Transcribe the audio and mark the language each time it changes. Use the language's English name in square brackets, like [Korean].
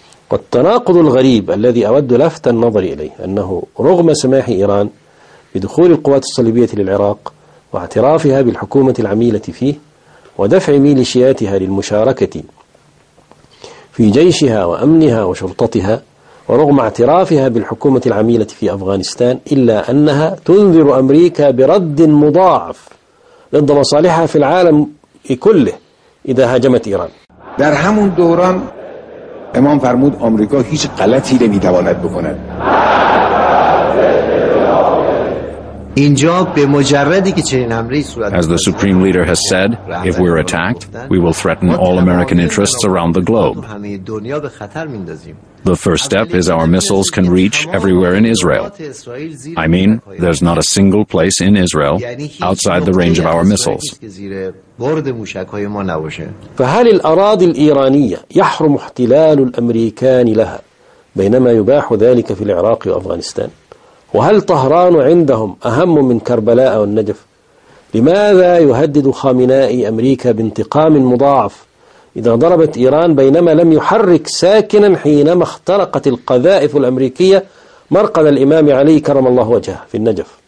[Arabic] والتناقض الغريب الذي أود لفت النظر إليه أنه رغم سماح إيران بدخول القوات الصليبية للعراق واعترافها بالحكومة العميلة فيه ودفع ميليشياتها للمشاركة في جيشها وأمنها وشرطتها ورغم اعترافها بالحكومة العميلة في أفغانستان إلا أنها تنذر أمريكا برد مضاعف ضد مصالحها في العالم كله إذا هاجمت إيران. [Persian] در همون دوران امام فرمود امریکا هیچ غلطی نمیتواند بکند. اینجا به مجردی که چنین امری صورت [English] As the supreme leader has said, if we're attacked, we will threaten all American interests around the globe. The first step is our missiles can reach everywhere in Israel. I mean, there's not a single place in Israel outside the range of our missiles. [Arabic] فهل الأراضي الإيرانية يحرم احتلال الأمريكان لها بينما يباح ذلك في العراق وأفغانستان؟ وهل طهران عندهم أهم من كربلاء والنجف؟ لماذا يهدد خامنائي أمريكا بانتقام مضاعف إذا ضربت إيران بينما لم يحرك ساكنا حينما اخترقت القذائف الأمريكية مرقد الإمام علي كرم الله وجهه في النجف؟